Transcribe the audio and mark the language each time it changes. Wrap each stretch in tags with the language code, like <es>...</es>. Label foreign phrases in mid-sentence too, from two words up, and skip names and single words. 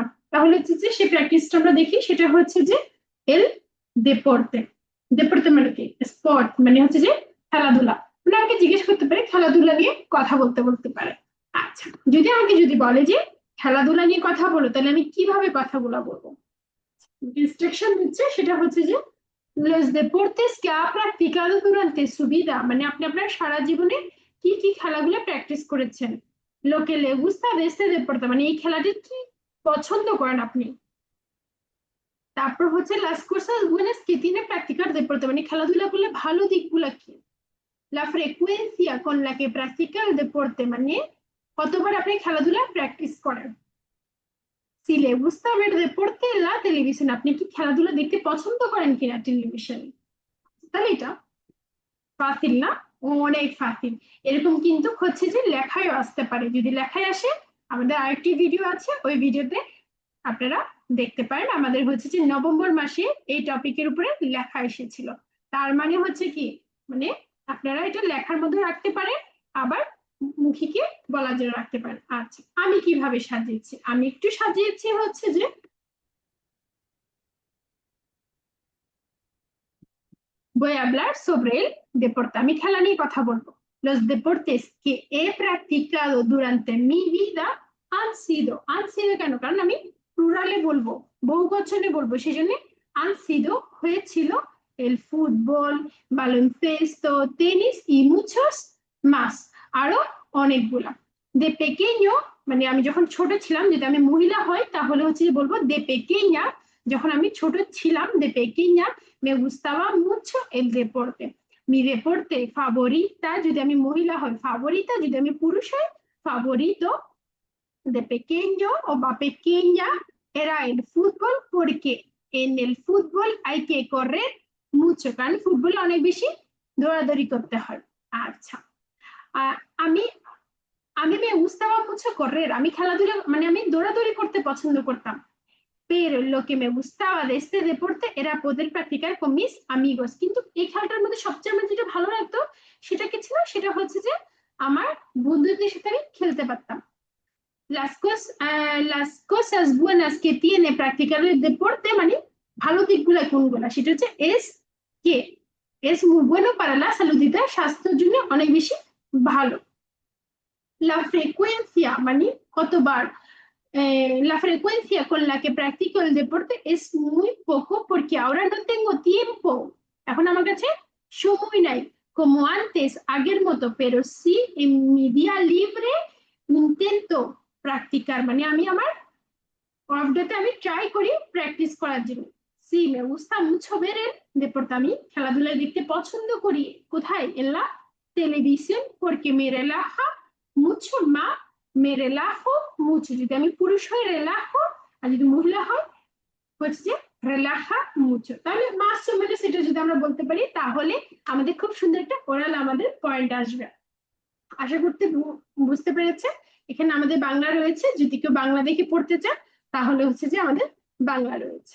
<bn>তাহলে হচ্ছে যে সেই প্র্যাকটিসটা আমরা দেখি, সেটা হচ্ছে যে এল দেপোর্তে। দেপোর্তে মানে কি? স্পোর্ট মানে হচ্ছে যে খেলাধুলা। মানে আমাকে জিজ্ঞেস করতে পারে, খেলাধুলা নিয়ে কথা বলতে বলতে পারে। আচ্ছা, যদি বলে যে খেলাধুলা নিয়ে কথা বলো, তাহলে আমি কিভাবে কথাগুলো বলবো? ইনস্ট্রাকশন দিচ্ছে, সেটা হচ্ছে যে</bn> <es>los deportes que ha practicado durante su vida,</es> <bn>মানে আপনি আপনার সারা জীবনে কি কি খেলাগুলো প্র্যাকটিস করেছেন।</bn> <es>lo que le gusta de este deporte,</es> <bn>মানে এই খেলাটি কি পছন্দ করেন আপনি। তারপর হচ্ছে</bn> <es>las cosas buenas que tiene practicar deporte,</es> <bn>মানে খেলাধুলা করলে ভালো দিকগুলো কি।</bn> <es>la frecuencia con la que practica el deporte,</es> <bn>মানে কতবার আপনি খেলাধুলা প্র্যাকটিস করেন।</bn> <es>si le gusta ver deporte en la televisión,</es> <bn>আপনি কি খেলাধুলা দেখতে পছন্দ করেন কিনা টেলিভিশনে। তাহলে এটা ফাসিল না? অনেক ফাসিল। এরকম কিন্তু হচ্ছে যে লেখায় আসতে পারে। যদি লেখায় আসে, আমাদের আরেকটি ভিডিও আছে, ওই ভিডিওতে আপনারা দেখতে পারেন। আমাদের হচ্ছে যে নভেম্বর মাসে এই টপিকের উপরে লেখা এসেছিল। তার মানে হচ্ছে কি, মানে আপনারা এটা লেখার মধ্যে রাখতে পারেন, আবার মুখিকে বলার জন্য রাখতে পারেন। আচ্ছা, আমি কিভাবে সাজিয়েছি? আমি একটু সাজিয়েছি হচ্ছে যে</bn> <es>voy a hablar sobre el deporte.</es> <bn>আমি খেলা নিয়ে কথা বলবো।</bn> <es>Los deportes que he practicado durante mi vida han sido কেন?</es> <bn>কারণ আমি প্লুরালে বলবো, বহু বচনে বলবো, সেই জন্য</bn> <es>han sido</es> <bn>হয়েছিল</bn> <es>el fútbol, baloncesto, tenis y muchos más,</es> <bn>আরো অনেকগুলা।</bn> <es>de pequeño,</es> <bn>মানে আমি যখন ছোট ছিলাম, যদি আমি মহিলা হয় তাহলে হচ্ছে বলবো</bn> <es>de pequeña,</es> <bn>যখন আমি ছোট ছিলাম,</bn> <es>de pequeña me gustaba mucho el deporte. Mi deporte favorita,</es> <bn>যদি আমি মহিলা হয়</bn> <es>favorita,</es> <bn>যদি আমি পুরুষ হয়</bn> <es>favorito de pequeño o va pequeña era el fútbol, porque en el fútbol hay que correr mucho,</es> <bn>কারণ ফুটবলে অনেক বেশি দৌড়াদৌড়ি করতে হয়। আচ্ছা, আমি আমি</bn> <es>me gustaba mucho correr,</es> <bn>আমি খেলাধুলা মানে আমি দৌড়াদৌড়ি করতে পছন্দ করতাম।</bn> <es>pero lo que me gustaba de este deporte era poder practicar con mis amigos,</es> <bn>কিন্তু এই খেলাটার মধ্যে সবচেয়ে আমার যেটা ভালো লাগতো সেটা কি ছিল, সেটা হচ্ছে যে আমার বন্ধুদের সাথে আমি খেলতে পারতাম।</bn> <es>las cosas buenas que tiene practicar el deporte,</es> <bn>মানে ভালো দিকগুলো কোনগুলা, সেটা হচ্ছে</bn> <es>es que es muy bueno para la salud,</es> <bn>এটা স্বাস্থ্যের জন্য অনেক বেশি ভালো।</bn> <es>la frecuencia,</es> <bn>মানে কতবার,</bn> <es>la frecuencia con la que practico el deporte es muy poco porque ahora no tengo tiempo,</es> <bn>এখন আমার কাছে সময় নাই,</bn> <es>como antes,</es> <bn>আগের মতো,</bn> <es>pero sí en mi día libre intento practicar,</es> <bn>মানে আমি আমার</bn> <en>off dayতে</en> <bn>আমি ট্রাই করি প্র্যাকটিস করার জন্য।</bn> <es>sí me gusta mucho ver el deporte,</es> <bn>আমি খেলাধুলা দেখতে পছন্দ করি। কোথায়?</bn> <es>en la televisión, porque me relaja mucho más, me relajo mucho,</es> <bn>যদি আমি পুরুষ হই রেলাজো, আর যদি মহিলা হয় হচ্ছে যে</bn> <es>relaja mucho.</es> <bn>তাহলে মাস মানে সেটা যদি আমরা বলতে পারি, তাহলে আমাদের খুব সুন্দর একটা ওরাল আমাদের পয়েন্ট আসবে। আশা করতে বুঝতে পেরেছে। এখানে আমাদের বাংলা রয়েছে, যদি কেউ বাংলা দেখে পড়তে চান তাহলে হচ্ছে যে আমাদের বাংলা রয়েছে।</bn>